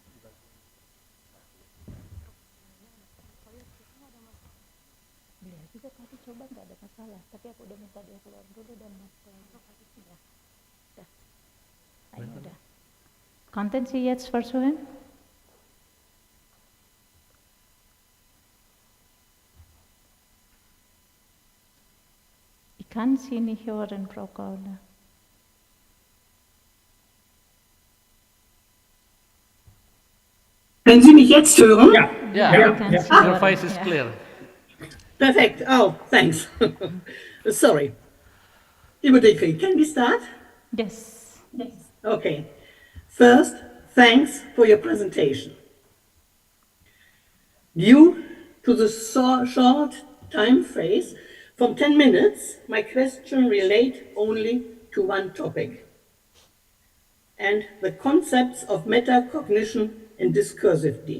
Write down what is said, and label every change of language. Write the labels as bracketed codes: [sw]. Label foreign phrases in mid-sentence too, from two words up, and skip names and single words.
[id] Beliau juga tadi coba nggak ada masalah, tapi aku udah minta dia keluar dulu dan masuk. Udah. Ayo udah. [de] Konnten Sie jetzt versuchen? Ich kann Sie nicht hören, Frau Kaune. Können Sie mich jetzt hören? [en] Yeah, Yeah. your voice is clear. Perfect. Oh, thanks. Sorry. Dekriati, can we start? Yes. Okay. First, thanks for your presentation. Due to the short time phase, from 10 minutes, my question relate only to one topic, and the concepts of metacognition and discursivity.